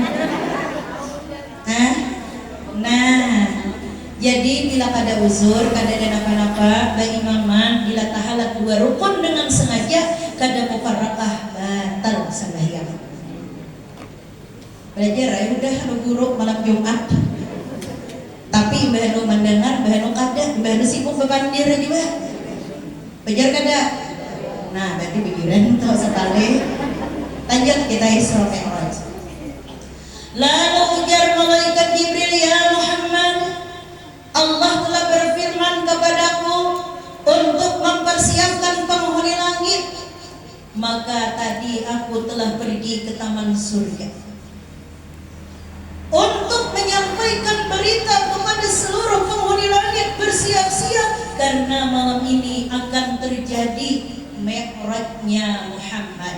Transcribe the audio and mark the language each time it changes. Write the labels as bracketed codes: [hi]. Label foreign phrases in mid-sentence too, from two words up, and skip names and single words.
[id] Nah jadi bila kada uzur kada ada napa-napa berimaman, bila tahalat 2 rukun dengan sengaja kada mufarraqah batal sembahyang. Belajar ya udah anu guru malam Jumat. Tapi mbah anu mendengar, mbah anu kada, mbah anu sibuk bepandir juga. Belajar kada? Nah, berarti pikiran tahu sekali. Lanjut kita Isra Mi'raj. Lalu ujar malaikat Jibril, ya Muhammad, Allah telah berfirman kepadaku untuk mempersiapkan penghuni langit. Maka tadi aku telah pergi ke taman surga untuk menyampaikan berita kepada seluruh penghuni langit, bersiap-siap karena malam ini akan terjadi Mi'rajnya Muhammad.